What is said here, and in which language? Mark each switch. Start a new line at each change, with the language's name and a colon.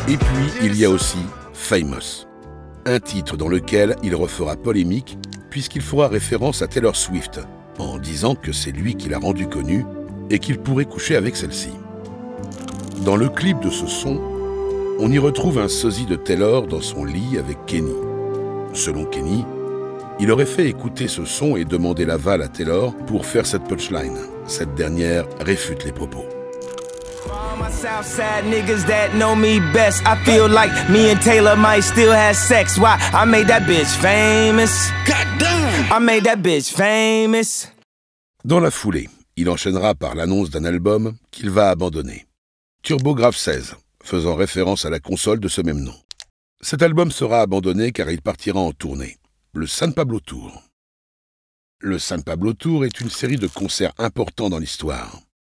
French: Et puis, il y a aussi Famous, un titre dans lequel il refera polémique puisqu'il fera référence à Taylor Swift, en disant que c'est lui qui l'a rendu connu et qu'il pourrait coucher avec celle-ci. Dans le clip de ce son, on y retrouve un sosie de Taylor dans son lit avec Kenny. Selon Kenny, il aurait fait écouter ce son et demandé l'aval à Taylor pour faire cette punchline. Cette dernière réfute les propos.
English: My Southside niggas that know me best, I feel like me and Taylor might still have sex. Why? I made that bitch famous. Goddamn! I made that bitch famous.
French: Dans la foulée, il enchaînera par l'annonce d'un album qu'il va abandonner. TurboGrafx 16, faisant référence à la console de ce même nom. Cet album sera abandonné car il partira en tournée, le San Pablo Tour. Le San Pablo Tour est une série de concerts importants dans l'histoire.